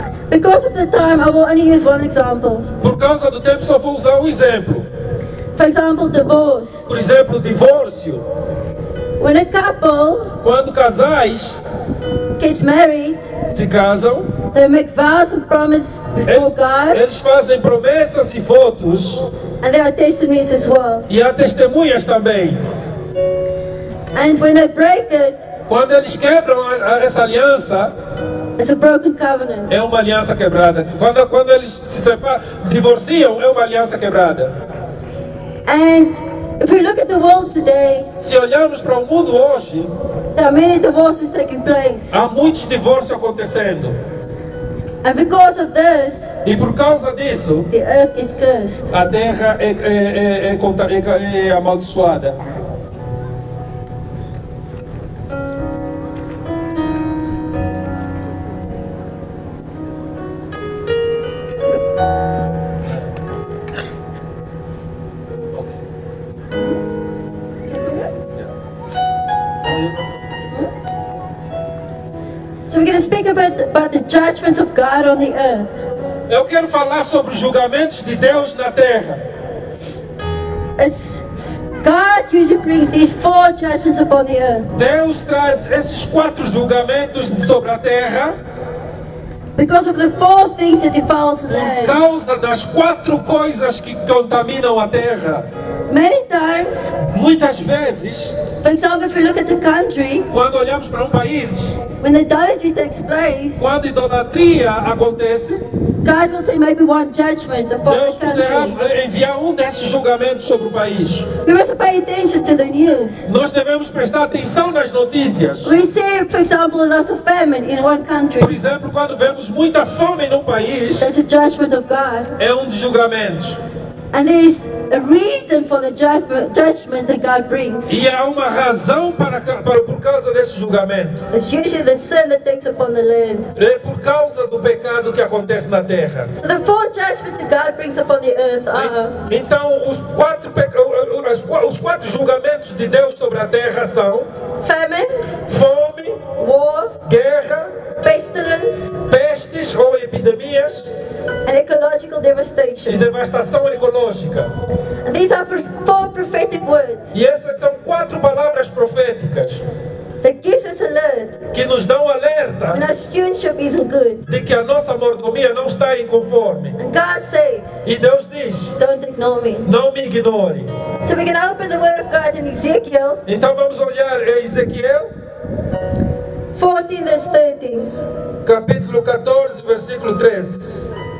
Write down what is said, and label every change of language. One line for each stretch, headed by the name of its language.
English: Because of the time, I will only use one example.
Portuguese: Por causa do tempo, só vou usar um exemplo.
English: For example, divorce.
Portuguese: Por exemplo, divórcio.
English: When a couple
Portuguese: Quando casais
English: gets married,
Portuguese: se casam,
English: they make vows and promises before God,
Portuguese: eles fazem promessas e votos,
English: and there are testimonies as well.
Portuguese: e há testemunhas também.
English: And when they break it,
Portuguese: Quando eles quebram essa aliança,
English: it's a broken covenant.
Portuguese: é uma aliança quebrada. Quando eles se separam, divorciam, é uma aliança quebrada.
English: And if we look at the world today,
Portuguese: Se olharmos para o mundo hoje,
English: there are many divorces taking place.
Portuguese: há muitos divórcios acontecendo.
English: And because of this,
Portuguese: E por causa disso,
English: the earth is cursed.
Portuguese: a terra é amaldiçoada.
English: So we're going to speak about the judgment of God on the earth.
Portuguese: Eu quero falar sobre os julgamentos de Deus na terra.
English: As God usually brings these 4 judgments upon the earth
Portuguese: Deus traz esses 4 julgamentos sobre a terra
English: because of the 4 things that defiles the
Portuguese: por
English: land.
Portuguese: causa das 4 coisas que contaminam a terra.
English: Many times,
Portuguese: Muitas vezes,
English: for example, if we look at the country,
Portuguese: quando olhamos para um país,
English: when idolatry takes place,
Portuguese: quando idolatria acontece,
English: God will say maybe one judgment upon
Portuguese: Deus
English: the
Portuguese: poderá
English: country.
Portuguese: enviar um desses julgamentos sobre o país.
English: We must pay attention to the news.
Portuguese: Nós devemos prestar atenção nas notícias.
English: We see, for example, a lot of famine in one country.
Portuguese: Por exemplo, quando vemos muita fome num país,
English: That's a judgment of God.
Portuguese: é um dos julgamentos.
English: And there is a reason for the judgment that God brings.
Portuguese: E há uma razão por causa desse julgamento.
English: It's usually the sin that takes upon the land.
Portuguese: É por causa do pecado que acontece na terra.
English: So the 4 judgments that God brings upon the earth are
Portuguese: Então, os 4 julgamentos de Deus sobre a terra são
English: famine,
Portuguese: fome,
English: war,
Portuguese: guerra,
English: pestilence,
Portuguese: pestes ou epidemias
English: and ecological
Portuguese: e
English: devastation.
Portuguese: devastação ecológica.
English: And these are 4 prophetic words
Portuguese: E essas são 4 palavras proféticas
English: that gives us alert
Portuguese: que nos dão
English: when
Portuguese: alerta
English: our stewardship isn't good.
Portuguese: de que a nossa mordomia não está em conforme.
English: And God says,
Portuguese: E Deus diz,
English: don't ignore me.
Portuguese: não me ignore.
English: So we're going to open the word of God in Ezekiel
Portuguese: Então vamos olhar em Ezequiel,
English: 14 verse 13.
Portuguese: capítulo 14, versículo 13.